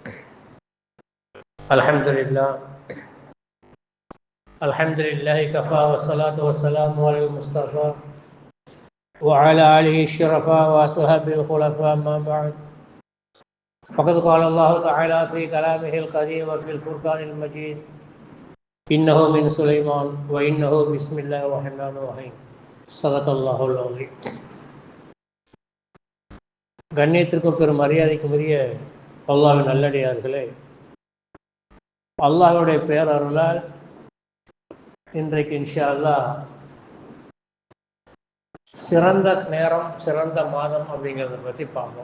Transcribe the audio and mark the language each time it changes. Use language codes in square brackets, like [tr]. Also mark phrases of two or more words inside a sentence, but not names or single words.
[ar] الحمد لله كفى والصلاة والسلام على المصطفى وعلى آله الشرفاء وأصحابه الخلفاء. أما بعد، فقد قال الله تعالى في كلامه القديم وفي الفرقان المجيد: إنه من سليمان وإنه بسم الله الرحمن الرحيم. صدق الله العظيم. [ta] கண்ணியத்திற்கும் பெரும் மரியாதைக்கும் உரிய அல்லாஹ்வின் நல்லடியார்களே, அல்லாஹ்வுடைய பேரருளால் இன்றைக்கு [ar] إن شاء الله [ta] சிறந்த நேரம், சிறந்த மாதம் அப்படிங்கிறத பற்றி பார்ப்போம்.